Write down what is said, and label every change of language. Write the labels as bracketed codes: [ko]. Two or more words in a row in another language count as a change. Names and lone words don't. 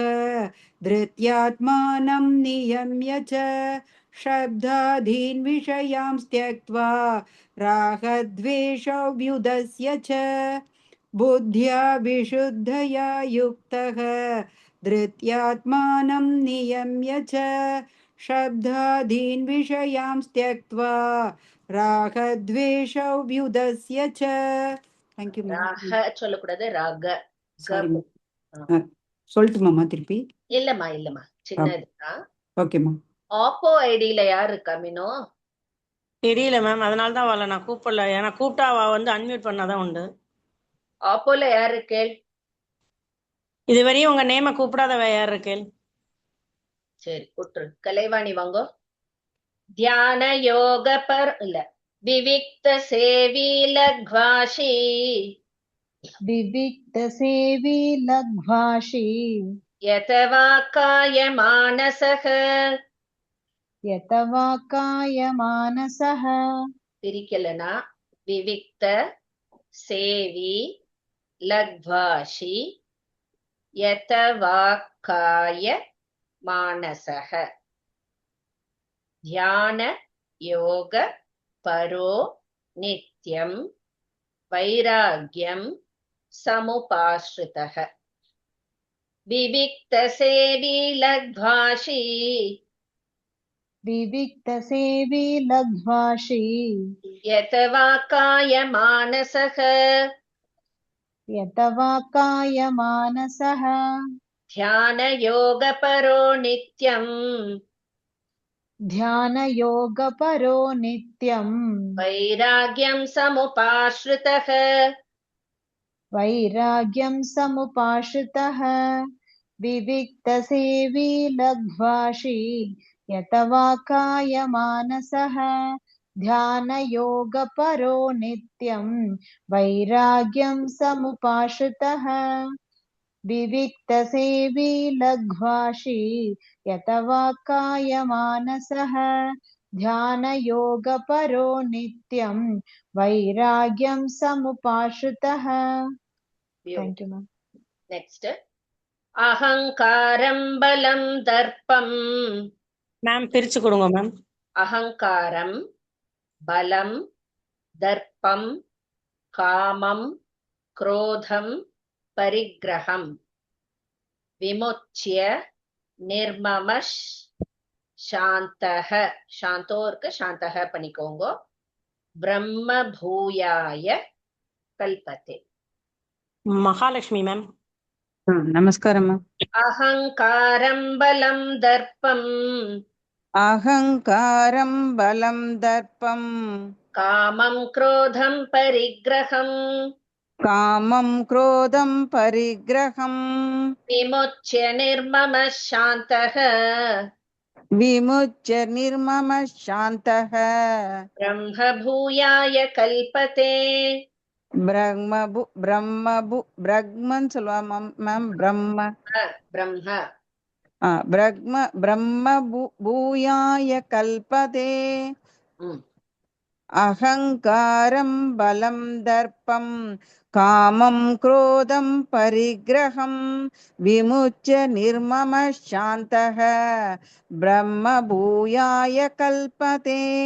[sa] धृत्यात्मानं नियम्य च शब्दादीन् विषयांस् त्यक्त्वा रागद्वेषौ व्युदस्य च बुद्ध्या विशुद्धया युक्तः धृत्यात्मानं नियम्य च शब्दादीन् विषयांस् त्यक्त्वा रागद्वेषौ व्युदस्य च. [en] Thank you, ma'am. [ta] ராக சொல்லக்கூடாது, ராக. [en] Sorry, ma'am. [ta] சொல்லட்டுமாம்மா திருப்பி? இல்லம்மா சின்னதுதான். ஓகேம்மா. ஆப்போ ஐடியில யார் இருக்கா மீனோ? தெரியல மேம், அதனால தான் அவளை நான் கூப்பிடல. ஏன்னா கூப்பிட்டா அவ வந்து அன்மியூட் பண்ணாதான் உண்டு. ஆப்போல யார் இருக்கேள்? இதுவரையும் உங்க நேம கூப்பிடாதவ யார் இருக்கேள்? சரி விட்டுரு. கலைவாணி வாங்கோ. [sa] ध्यान योग पर இல்ல विविक्त सेवी लघ्वाशी विविक्तसेवी लघ्वाशी यतवा काय मानसः. यत वा कायमानसः பிரிக்கலனா विविक्त सेवी लघ्वाशी यतवा काय मानसः. ध्यान योग परो नित्यं वैराग्यं समुपाश्रितः. विविक्त सेवी लघ्वाशी विविक्तसेवी लघ्वाशी यतवा काय मानसः. यत वा कायमानसः ध्यान योग परो नित्यम् ध्यानयोगपरो नित्यम् वैराग्यं समुपाश्रितः. वैराग्यं समुपाश्रितः. विविक्तसेवी लघ्वाशी यत वा कायमानसः ध्यानयोगपरो नित्यं वैराग्यं समुपाश्रितः. विविक्तसेवी लघ्वाशी यत वा कायमानसः ध्यानयोगपरो नित्यं वैराग्यं समुपाश्रितः. [en] Thank you, ma'am. [ta] நெக்ஸ்ட். [sa] अहंकारं बलं दर्पं [ta] மேம் பிரிச்சு கொடுங்க மேம். [sa] अहंकारं, बलं, दर्पं, कामं, क्रोधम, परिग्रहम, विमुच्य, निर्ममश, शांतः, शांतोर्क शांतः पनिकोंगो, ब्रह्म भूयाय कल्पते. [ta] மகாலட்சுமி மேம். நமஸ்காரம் மேம். [sa] अहंकारं बलं दर्पं, अहंकारं बलं दर्पं, कामं क्रोधं परिग्रहं, कामं क्रोधं परिग्रहं, विमुच्य निर्ममः शान्तः, विमुच्य निर्ममः शान्तः, ब्रह्म भूयाय कल्पते. [ta] பிரம்மன்னு சொல்லுவா மேம். [sa] ब्रह्म ब्रह्म भूयाय कल्पते. अहंकारं बलं दर्पं कामं क्रोधं परिग्रहं विमुच्य निर्ममः शान्तः ब्रह्म भूयाय कल्पते.